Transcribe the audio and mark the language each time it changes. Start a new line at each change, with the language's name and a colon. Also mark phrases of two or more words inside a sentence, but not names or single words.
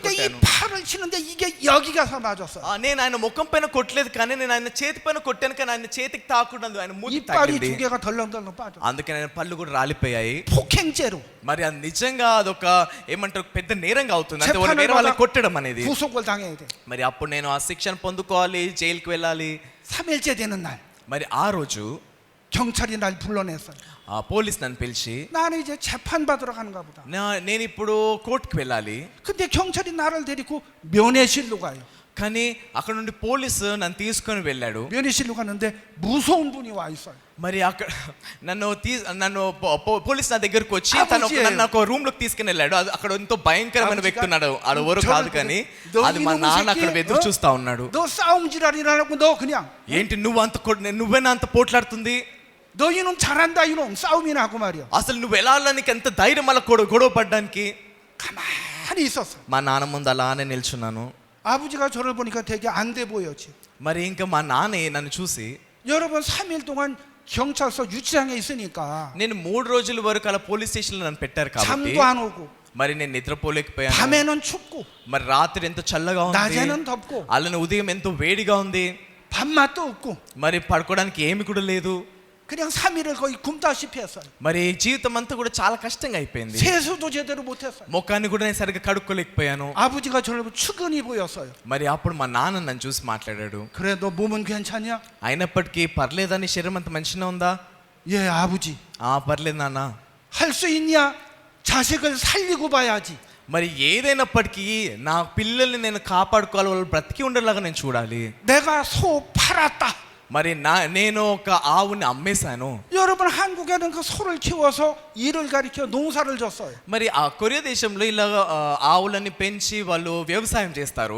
Korean: 근데 이
Telugu: కొట్టాను.
Korean: 팔을 치는데 이게 여기 가서 맞았어요.
Telugu: నేను ఆయన ముఖం పైన కొట్టలేదు, కానీ నేను ఆయన చేతి పైన కొట్టాను, కానీ ఆయన చేతికి తాకుండా ఆయన మూతి
Korean: 이빨이
Telugu: తాకింది.
Korean: 2개가 덜렁덜렁 빠졌어요.
Telugu: అందుకని ఆయన పళ్ళు కూడా రాలిపోయాయి.
Korean: 폭행죄로
Telugu: మరి అది నిజంగా అదొక ఏమంటారు పెద్ద నేరంగా అవుతుంది. అంటే
Korean: 재판을
Telugu: వేరే వాళ్ళని
Korean: 받아
Telugu: కొట్టడం అనేది.
Korean: 구속을 당해야 돼.
Telugu: మరి అప్పుడు నేను ఆ శిక్షను పొందుకోవాలి, జైలుకి వెళ్ళాలి.
Korean: 3일째 되는 날
Telugu: మరి ఆ రోజు
Korean: 경찰이 날 불러냈어요.
Telugu: ఆ పోలీస్ నన్ను పిలిచి,
Korean: 나는 이제 재판 받으러 가는가 보다.
Telugu: నేను ఇప్పుడు కోర్టుకి వెళ్ళాలి.
Korean: 근데 경찰이 나를 데리고 면회실로 가요.
Telugu: కానీ అక్కడ నుండి పోలీసు నన్ను తీసుకొని వెళ్ళాడు.
Korean: 면회실로 가는데 무서운 분이 와 있어요.
Telugu: మరి అక్కడ నన్ను పోలీస్ నా దగ్గరకు వచ్చి
Korean: 아버지예요.
Telugu: నన్ను ఒక రూమ్ లోకి తీసుకుని వెళ్ళాడు. అక్కడ ఎంతో భయంకరమైన వ్యక్తి ఉన్నాడు. ఆడు ఎవరు కాదు, కానీ
Korean: 너
Telugu: అది మా
Korean: 이놈의
Telugu: నాన్న అక్కడ
Korean: 새끼,
Telugu: ఎదురు
Korean: 어?
Telugu: చూస్తా ఉన్నాడు.
Korean: 너 싸움 지랄이라고 너 그냥
Telugu: ఏంటి నువ్వేనా అంత పోట్లాడుతుంది,
Korean: 너 이놈 잘한다 이놈 싸움이나 하고 말이야.
Telugu: అసలు నువ్వు ఎలా నీకు ఎంత ధైర్యం అలా గొడవ పడ్డానికి.
Korean: 가만히 있었어.
Telugu: మా నాన్న ముందు అలానే నిల్చున్నాను.
Korean: 아버지가 저를 보니까 되게 안 돼 보였지.
Telugu: మరి ఇంకా మా నాన్న నన్ను చూసి,
Korean: 여러분 3일 동안 경찰서 유치장에 있으니까
Telugu: నేను 3 రోజుల వరకు అలా
English: police station
Telugu: లో నన్ను పెట్టారు కాబట్టి
Korean: 잠도 안 오고
Telugu: మరి నేను నిద్రపోలేకపోయాను.
Korean: 밤에는 춥고
Telugu: మరి రాత్రి ఎంతో చల్లగా ఉంది,
Korean: 낮에는 덥고
Telugu: అలానే ఉదయం ఎంతో వేడిగా ఉంది.
Korean: 밥맛도 없고
Telugu: మరి పడుకోవడానికి ఏమి కూడా లేదు.
Korean: 그냥 3일을 거의 굶다시피 했어요.
Telugu: మరి జీవితం అంతా కూడా చాలా కష్టంగా అయిపోయింది.
Korean: 세수도 제대로 못했어요.
Telugu: ముఖాన్ని కూడా నేను సరిగ్గా కడుక్కోలేకపోయాను.
Korean: 아버지가 저를 보고 측은히 보였어요.
Telugu: మరి అప్పుడు మా నాన్న నన్ను చూసి మాట్లాడాడు.
Korean: 그래 너 몸은 괜찮냐?
Telugu: అయినప్పటికీ పర్లేదా, నీ శరీరం అంత మంచిగా ఉందా?
Korean: 예 아버지.
Telugu: పర్లేదు నాన్న.
Korean: 할 수 있냐? 자식을 살리고 봐야지.
Telugu: మరి ఏదైనప్పటికీ నా పిల్లల్ని నేను కాపాడుకోవాలి, వాళ్ళు బ్రతికి ఉండేలాగా నేను చూడాలి.
Korean: 내가 소 팔았다.
Telugu: మరి నేను ఒక ఆవుని అమ్మేశాను.
Korean: 여러분 한국에는 그 소를 키워서 일을 가리켜 농사를 줬어요.
Telugu: మరి ఆ కొరియా దేశంలో ఇలా ఆవులని పెంచి వాళ్ళు వ్యవసాయం చేస్తారు.